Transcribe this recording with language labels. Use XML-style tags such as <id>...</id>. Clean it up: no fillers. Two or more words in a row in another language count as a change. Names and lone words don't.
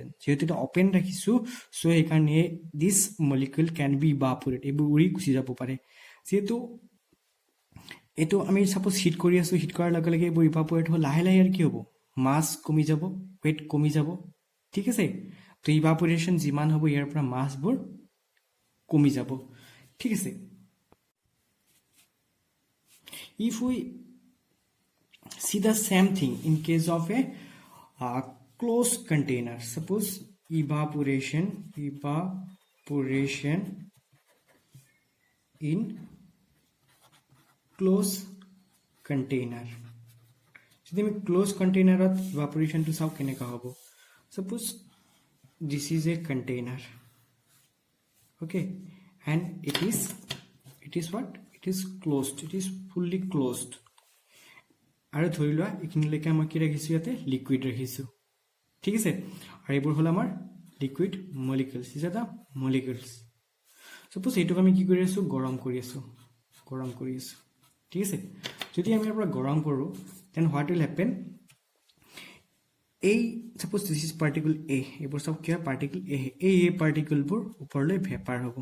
<as>যিহেতু এইটো অপেন ৰাখিছোঁ, চ' সেইকাৰণে</as> <en>this molecule can be evaporate,</en> <as>এইবোৰ উৰি গুচি যাব পাৰে। যিহেতু এইটো আমি ছাপ'জ হিট কৰি আছোঁ, হিট কৰাৰ লগে লগে এইবোৰ ইভাপৰেট হ'ব, লাহে লাহে আৰু কি হ'ব, মাছ কমি যাব, ৱেইট কমি যাব। ঠিক আছে। তো ইভাপৰেশ্যন যিমান হ'ব ইয়াৰ পৰা মাছবোৰ কমি যাব। ঠিক আছে।</as> <en>if we see the same thing in case of a closed container, suppose evaporation in closed container.</en> <as>যদি আমি</as> <en>close containerত</en> <as>ইভাপৰেশ্যনটো চাওঁ কেনেকুৱা হ'ব।</as> <en>suppose this is a container, okay, and it is what, it is closed, it is fully closed.</en> <as>আৰু ধৰি লোৱা এইখিনিলৈকে মই কি ৰাখিছোঁ, ইয়াতে লিকুইড ৰাখিছোঁ। ঠিক আছে। আৰু এইবোৰ হ'ল আমাৰ</as> <en>liquid molecules,</en> <as>ইজ এটা মলিকুলছ। ছাপ'জ এইটোক আমি কি কৰি আছোঁ, গৰম কৰি আছোঁ। ঠিক আছে। যদি আমি ইয়াৰ পৰা গৰম কৰোঁ,</as> <en>then what will happen,</en> <as>এই ছাপ'জ</as> <en>this is particle A,</en> <as>এইবোৰ চব কি হয়, পাৰ্টিকল এ, এই পাৰ্টিকলবোৰ ওপৰলৈ ভেপাৰ হ'ব।</as>